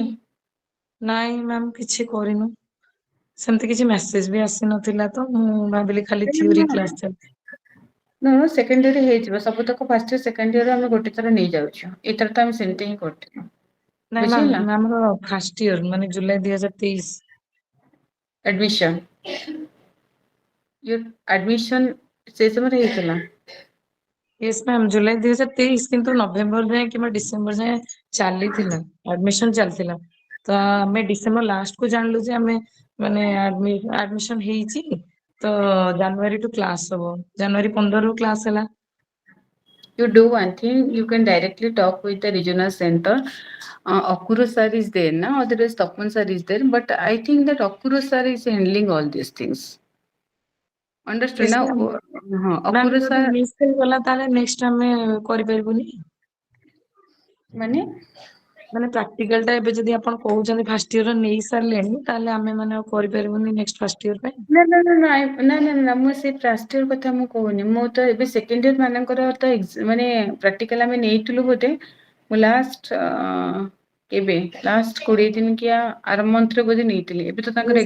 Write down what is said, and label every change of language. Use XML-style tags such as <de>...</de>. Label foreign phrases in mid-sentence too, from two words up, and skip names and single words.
<or>ନାଇଁ ମ୍ୟାମ୍ କିଛି କରିନୁ ସେମିତି କିଛି ମେସେଜ ବି ଆସିନଥିଲା ତ ମୁଁ ଭାବିଲି ଖାଲି</or> <en>theory class</en> <or>ଚାଲିଛି।</or> <en>second year</en> <or>ହେଇଯିବ ସବୁତକ</or> <en>first year second year</en> <or>ଆମେ ଗୋଟେ ଥର ନେଇଯାଉଛୁ ଏଥର ତ ଆମେ ସେମିତି ହିଁ କରିଥିଲୁ। ନାଇଁ ବୁଝିହେଲା ମ୍ୟାମ୍ ଆମର</or> <en>first year</en> <or>ମାନେ ଜୁଲାଇ 2023।</or> <en>admission your admission</en> <or>ସେ ସମୟରେ ହେଇଥିଲା?</or> <en>yes ma'am</en> <or>ଜୁଲାଇ 2023 କିନ୍ତୁ ନଭେମ୍ବର ଯାଏଁ କିମ୍ବା ଡିସେମ୍ବର ଯାଏଁ ଚାଲିଥିଲା ଆଡମିସନ ଚାଲିଥିଲା ତ ଆମେ</or> <en>December last</en> <or>କୁ ଜାଣିଲୁ ଯେ ଆମେ ମାନେ ଆଡମିସନ ହେଇଛି ତ ଜାନୁଆରୀଠୁ କ୍ଲାସ ହବ ଜାନୁଆରୀ 15ରୁ କ୍ଲାସ ହେଲା।</or> <en>You do one thing, you can directly talk with the regional center. Akuru sir is there now, otherwise Tapman sir is there, but I think that Akuru sir is handling all these things. Understood yes now? ma'am ma'am Akuru sir</en> <or>ଯଦି ମିସ୍ ହେଇଗଲା ତାହେଲେ ନେକ୍ସଟ ଆମେ କରିପାରିବୁନି? ମାନେ ପ୍ରାକ୍ଟିକାଲ ଟା ଏବେ ଯଦି ଆପଣ କହୁଛନ୍ତି</or> <en>first year</en> <or>ନେଇ ସାରିଲେଣି ତାହେଲେ ଆମେ ମାନେ ଆଉ କରିପାରିବୁନି</or> <en>next first year</en> <or>ପାଇଁ? ନା ମୁଁ ସେ</or> <en>first year</en> <or>କଥା ମୁଁ କହୁନି ମୁଁ ତ ଏବେ</or> <en>second year</en> <or>ମାନଙ୍କର ତ ମାନେ ପ୍ରାକ୍ଟିକାଲ ଆମେ ନେଇଥିଲୁ ବୋଧେ ମୁଁ ଲାଷ୍ଟ କେବେ ଲାଷ୍ଟ 20 ଦିନ କି ଆର ମନ୍ଥରେ ବୋଧେ ନେଇଥିଲି ଏବେ ତ ତାଙ୍କର</or>